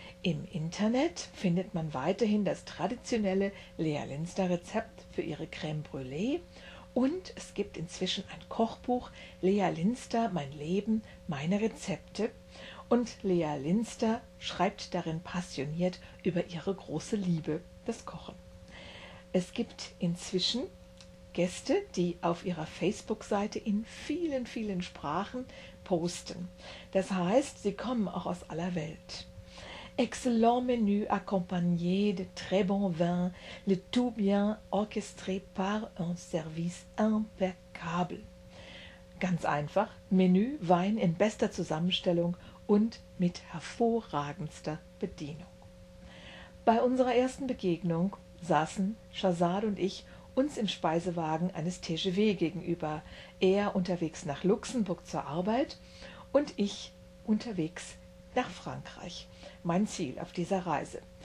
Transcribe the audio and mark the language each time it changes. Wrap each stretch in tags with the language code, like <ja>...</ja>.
<de>Im Internet findet man weiterhin das traditionelle Lea Linster Rezept für ihre Crème Brûlée, und es gibt inzwischen ein Kochbuch Lea Linster – Mein Leben, meine Rezepte, und Lea Linster schreibt darin passioniert über ihre große Liebe, das Kochen. Es gibt inzwischen Gäste, die auf ihrer Facebook-Seite in vielen, vielen Sprachen posten. Das heißt, sie kommen auch aus aller Welt.</de> <fr>Excellent menu accompagné de très bon vin, le tout bien orchestré par un service impeccable.</fr> <de>Ganz einfach, Menü, Wein in bester Zusammenstellung und mit hervorragendster Bedienung. Bei unserer ersten Begegnung saßen Shahzad und ich uns im Speisewagen eines TGV gegenüber, er unterwegs nach Luxemburg zur Arbeit und ich unterwegs nach Frankreich, mein Ziel auf dieser Reise.</de>